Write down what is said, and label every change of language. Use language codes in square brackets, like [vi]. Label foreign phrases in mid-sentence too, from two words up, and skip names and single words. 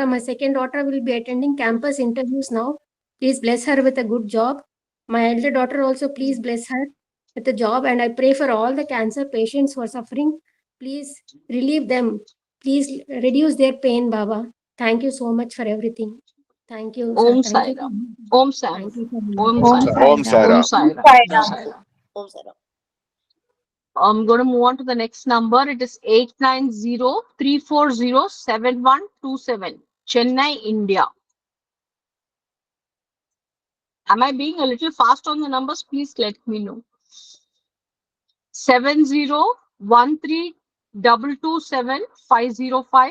[en] My second daughter will be attending campus interviews now. Please bless her with a good job. My elder daughter also, please bless her with a job. And I pray for all the cancer patients who are suffering. Please relieve them. Please reduce their pain, Baba. Thank you so much for everything. Thank you, sir. Om Thank Sai you. Ram. Om Sai Thank you, sir. Om Om Sai Sai Ram. Ram. Om Sai Ram. Om Sai Ram. I'm going to move on to the next number. It is 890-340-7127. Chennai, India. Am I being a little fast on the numbers? Please let me know. 7013227505.